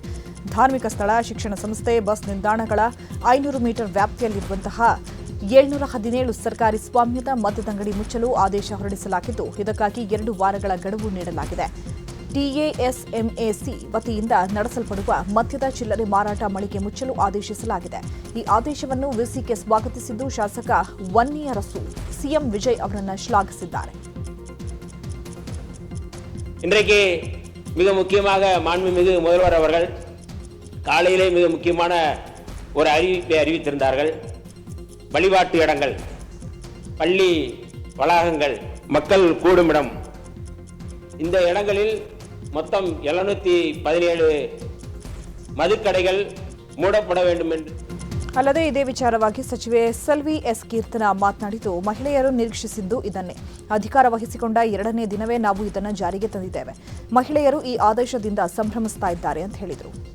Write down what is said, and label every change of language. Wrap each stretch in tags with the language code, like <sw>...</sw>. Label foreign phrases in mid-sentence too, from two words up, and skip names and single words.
<kn>ಧಾರ್ಮಿಕ ಸ್ಥಳ, ಶಿಕ್ಷಣ ಸಂಸ್ಥೆ, ಬಸ್ ನಿಲ್ದಾಣಗಳ 500 ಮೀಟರ್ ವ್ಯಾಪ್ತಿಯಲ್ಲಿರುವಂತಹ 717 ಸರ್ಕಾರಿ ಸ್ವಾಮ್ಯದ ಮದ್ಯದಂಗಡಿ ಮುಚ್ಚಲು ಆದೇಶ ಹೊರಡಿಸಲಾಗಿದ್ದು, ಇದಕ್ಕಾಗಿ 2 ವಾರಗಳ ಗಡುವು ನೀಡಲಾಗಿದೆ. ಟಿಎಎಸ್ಎಂಎಸಿ ವತಿಯಿಂದ ನಡೆಸಲ್ಪಡುವ ಮದ್ಯದ ಚಿಲ್ಲರೆ ಮಾರಾಟ ಮಳಿಗೆ ಮುಚ್ಚಲು ಆದೇಶಿಸಲಾಗಿದೆ. ಈ ಆದೇಶವನ್ನು ವಿಸಿಕೆ ಸ್ವಾಗತಿಸಿದ್ದು, ಶಾಸಕ ವನ್ನಿಯರಸು ಸಿಎಂ விஜய் அவரನ್ನು ಶ್ಲಾಘಿಸಿದ್ದಾರೆ.</kn> <ta>இன்றைக்கு மிக முக்கியமாக மாண்புமிகு முதல்வர் அவர்கள் காலையிலே மிக முக்கியமான ஒரு அறிவிப்பை அறிவித்திருந்தார்கள். வழிபாட்டு இடங்கள், பள்ளி வளாகங்கள், மக்கள் கூடுமிடம், இந்த இடங்களில் மொத்தம் 717 மதுக்கடைகள் மூடப்பட வேண்டும் ಎಂದು.</ta> <kn>ಅಲ್ಲದೆ ಇದೇ ವಿಚಾರವಾಗಿ ಸಚಿವೆ ಸೆಲ್ವಿ ಎಸ್ ಕೀರ್ತನಾ ಮಾತನಾಡಿದ್ದು, ಮಹಿಳೆಯರು ನಿರೀಕ್ಷಿಸಿದ್ದು ಇದನ್ನೇ. ಅಧಿಕಾರ ವಹಿಸಿಕೊಂಡ 2ನೇ ದಿನವೇ ನಾವು ಇದನ್ನು ಜಾರಿಗೆ ತಂದಿದ್ದೇವೆ. ಮಹಿಳೆಯರು ಈ ಆದೇಶದಿಂದ ಸಂಭ್ರಮಿಸ್ತಾ ಇದ್ದಾರೆ ಅಂತ ಹೇಳಿದರು.</kn>